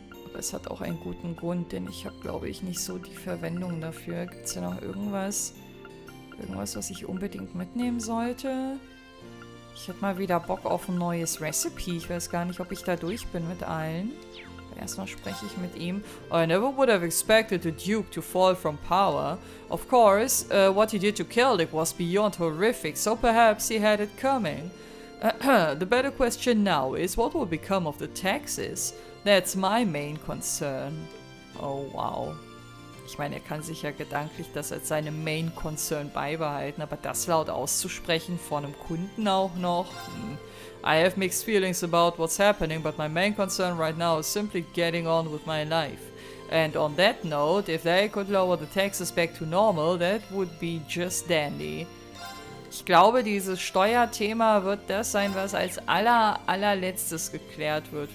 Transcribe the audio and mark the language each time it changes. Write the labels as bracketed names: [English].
[German] Aber es hat auch einen guten Grund, denn ich habe, glaube ich, nicht so die Verwendung dafür. Gibt es hier noch irgendwas? Irgendwas, was ich unbedingt mitnehmen sollte? Ich hätte mal wieder Bock auf ein neues Recipe. Ich weiß gar nicht, ob ich da durch bin mit allen. Erstmal spreche ich mit ihm. [English] I never would have expected the Duke to fall from power. Of course, what he did to Celtic was beyond horrific, so perhaps he had it coming. The better question now is what will become of the taxes? That's my main concern. Oh, wow. [German] Ich meine, er kann sich ja gedanklich das als seine Main Concern beibehalten, aber das laut auszusprechen vor einem Kunden auch noch? [English] I have mixed feelings about what's happening, but my main concern right now is simply getting on with my life. And on that note, if they could lower the taxes back to normal, that would be just dandy. [German] Ich glaube, dieses Steuerthema wird das sein, was als allerletztes geklärt wird.